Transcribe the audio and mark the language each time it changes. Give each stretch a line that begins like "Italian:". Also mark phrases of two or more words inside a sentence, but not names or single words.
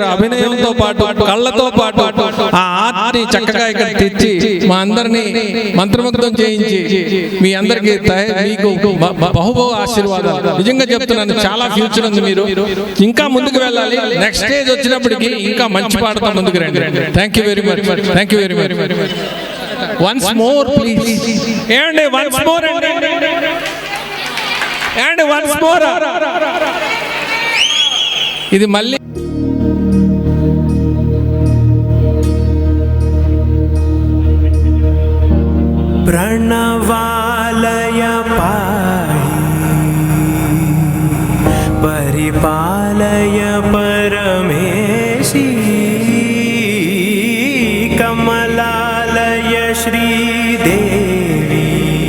Telugu: అభినయంతో పాటు కళ్ళతో పాటు ఆ ఆర్ట్ ని చక్కగా ఇక్కడ తెచ్చి మా అందరినీ మంత్రముగ్ధం చేయించి మీ అందరికి మీకు బహుబహు ఆశీర్వాదాలు. నిజంగా చెప్తున్నాను, చాలా ఫ్యూచర్ ఉంది. మీరు ఇంకా ముందుకు వెళ్ళాలి.
English: next stage
Telugu: వచ్చినప్పటికీ ఇంకా మంచి పాటతో ముందుకు రండి.
English: Thank you very much. Thank you very much. Once more please.
Telugu: ఏమండి
English: once more
Telugu: అండి,
English: and once more.
Telugu: ఇది మళ్ళీ
Sanskrit: प्रणवालय पाहि परिपालय परमेशी कमलालय श्रीदेवी